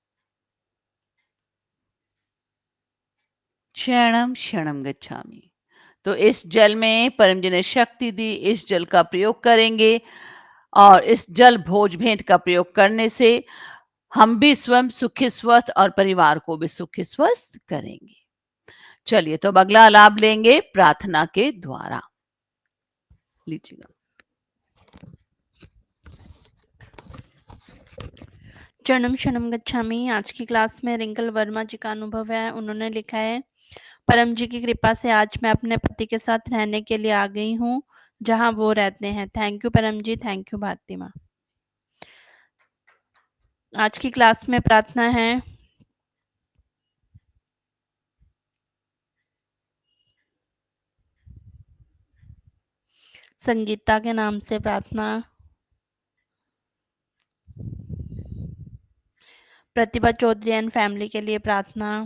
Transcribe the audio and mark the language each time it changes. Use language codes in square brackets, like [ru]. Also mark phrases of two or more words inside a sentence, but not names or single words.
[pi] क्षणम क्षणम गच्छामि। [hi] तो इस जल में परम जी ने शक्ति दी, इस जल का प्रयोग करेंगे और इस जल भोज भेंट का प्रयोग करने से हम भी स्वयं सुखी स्वस्थ और परिवार को भी सुखी स्वस्थ करेंगे। चलिए, तो अब अगला लाभ लेंगे प्रार्थना के द्वारा। लीजिएगा। [pi] चरणम शरणम गच्छामि। [hi] आज की क्लास में रिंकल वर्मा जी का अनुभव है। उन्होंने लिखा है, परम जी की कृपा से आज मैं अपने पति के साथ रहने के लिए आ गई हूँ जहाँ वो रहते हैं। [en] thank you [hi] परम जी, [en] thank you [hi] भारती माँ। आज की क्लास में प्रार्थना है संगीता के नाम से प्रार्थना, प्रतिभा चौधरी [en] and family [hi] के लिए प्रार्थना,